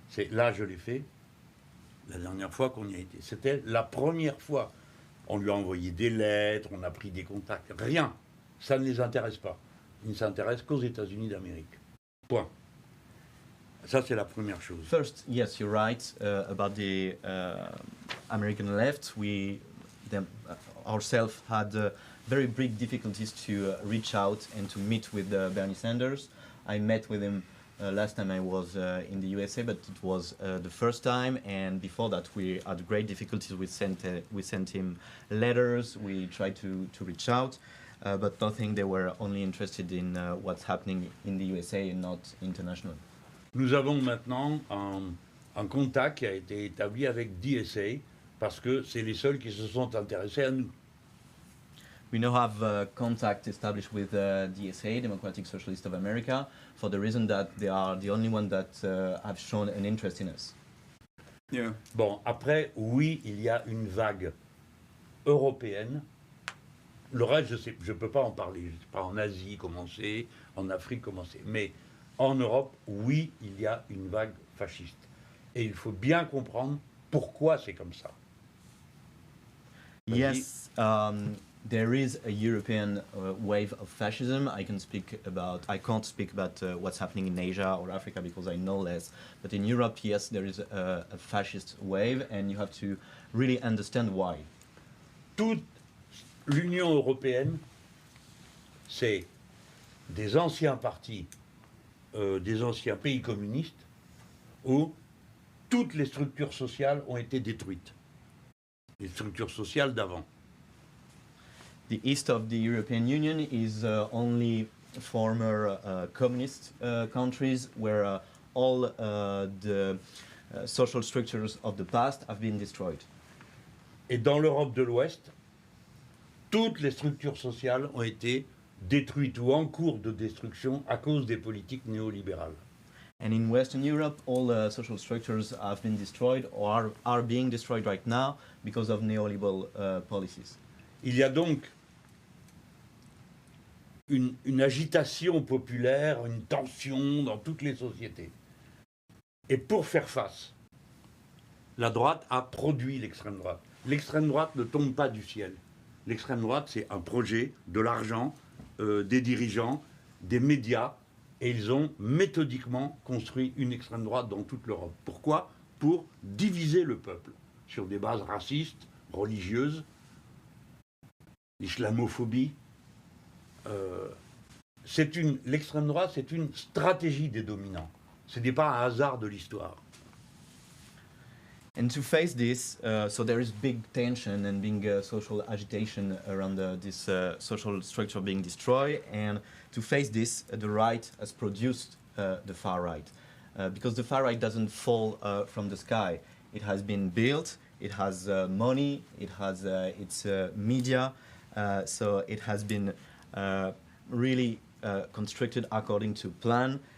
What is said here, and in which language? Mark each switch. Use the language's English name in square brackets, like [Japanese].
[French] Là, je l'ai fait la dernière fois qu'on y a été. C'était la première fois. On lui a envoyé des lettres, on a pris des contacts. Rien. Ça ne les intéresse pas. Ils ne s'intéressent qu'aux États-Unis d'Amérique. Point. Ça, c'est la première chose. [English] First, yes, you're right about the American left. We ourselves had very big difficulties to reach out and to meet with Bernie Sanders. I met with him last time I was in the USA, but it was the first time, and before that we had great difficulties. We sent him letters, we tried to reach out, but nothing. They were only interested in what's happening in the USA and not international. [French] Nous avons maintenant un contact qui a été établi avec DSA, parce que c'est les seuls qui se sont intéressés à nous. [English] We now have contact established with DSA, Democratic Socialist of America, for the reason that they are the only one that have shown an interest in us. Yeah. [French] Bon, après, oui, il y a une vague européenne. Le reste, je ne peux pas en parler. Je ne sais pas en Asie comment c'est, en Afrique comment c'est. Mais en Europe, oui, il y a une vague fasciste. Et il faut bien comprendre pourquoi c'est comme ça. [English] Yes, there is a European wave of fascism. I can't speak about what's happening in Asia or Africa because I know less. But in Europe, yes, there is a fascist wave, and you have to really understand why. [French] Toute l'Union européenne, c'est des anciens partis, des anciens pays communistes, où toutes les structures sociales ont été détruites. Les structures sociales d'avant. [English] The east of the European Union is only former communist countries where all the social structures of the past have been destroyed. [French] Et dans l'Europe de l'Ouest, toutes les structures sociales ont été détruite ou en cours de destruction à cause des politiques néolibérales. [English] And in Western Europe, all the social structures have been destroyed or are being destroyed right now because of neoliberal policies. [French] Il y a donc une agitation populaire, une tension dans toutes les sociétés. Et pour faire face, la droite a produit l'extrême droite. L'extrême droite ne tombe pas du ciel. L'extrême droite, c'est un projet, de l'argent, des dirigeants, des médias, et ils ont méthodiquement construit une extrême droite dans toute l'Europe. Pourquoi ? Pour diviser le peuple sur des bases racistes, religieuses, l'islamophobie. L'extrême droite, c'est une stratégie des dominants. Ce n'est pas un hasard de l'histoire. [English] And to face this, so there is big tension and big social agitation around this social structure being destroyed. And to face this, the right has produced the far right. Because the far right doesn't fall from the sky. It has been built, it has money, it has its media, so it has been really constructed according to plan.